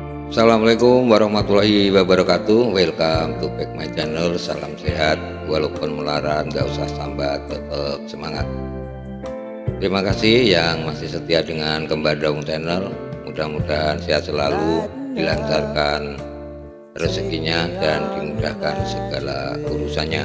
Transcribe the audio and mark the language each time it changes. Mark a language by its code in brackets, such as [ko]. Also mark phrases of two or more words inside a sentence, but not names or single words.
[ar] السلام عليكم ورحمة الله وبركاته. [en] Welcome to back my channel. [id] Salam sehat, walaupun melarat gak usah sambat, tetap semangat. Terima kasih yang masih setia dengan Kembar Daung channel. Mudah-mudahan sehat selalu, dilancarkan rezekinya dan dimudahkan segala urusannya.